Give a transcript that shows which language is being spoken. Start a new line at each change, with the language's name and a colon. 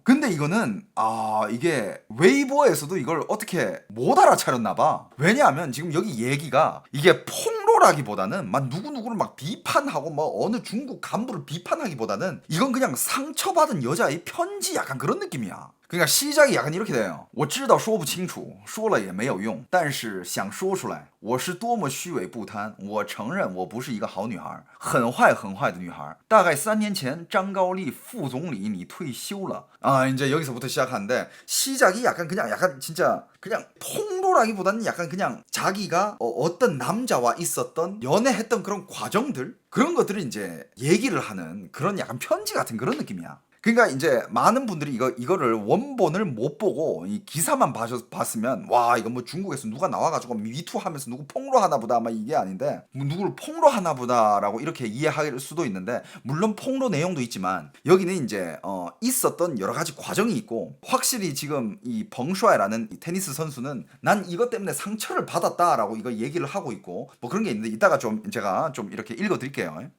Korean: 근데 이거는 이게 웨이보에서도 이걸 어떻게 못 알아차렸나 봐. 왜냐하면 지금 여기 얘기가 이게 폭로라기보다는 막 누구누구를 막 비판하고 뭐 어느 중국 간부를 비판하기보다는 이건 그냥 상처받은 여자의 편지, 약간 그런 느낌이야. 그러니까 시작이 약간 이렇게 돼요.
Chinese: 我知道说不清楚，说了也没有用，但是想说出来，我是多么虚伪不堪。我承认我不是一个好女孩，很坏很坏的女孩。大概3年前，张高丽副总理你退休了。
Korean: 이제 여기서부터 시작하는데 시작이 약간 진짜 그냥 폭로라기보다는 약간 그냥 자기가 어떤 남자와 있었던 연애했던 그런 과정들, 그런 것들을 이제 얘기를 하는 그런 약간 편지 같은 그런 느낌이야. 그러니까 이제 많은 분들이 이거를 원본을 못 보고 이 기사만 봤으면 와, 이거 뭐 중국에서 누가 나와가지고 미투 하면서 누구 폭로하나 보다 막 이게 아닌데, 뭐 누구를 폭로하나 보다라고 이렇게 이해할 수도 있는데, 물론 폭로 내용도 있지만 여기는 이제 있었던 여러 가지 과정이 있고, 확실히 지금 이 벙슈아이라는 이 테니스 선수는 난 이것 때문에 상처를 받았다라고 이거 얘기를 하고 있고 뭐 그런 게 있는데, 이따가 좀 제가 좀 이렇게 읽어드릴게요.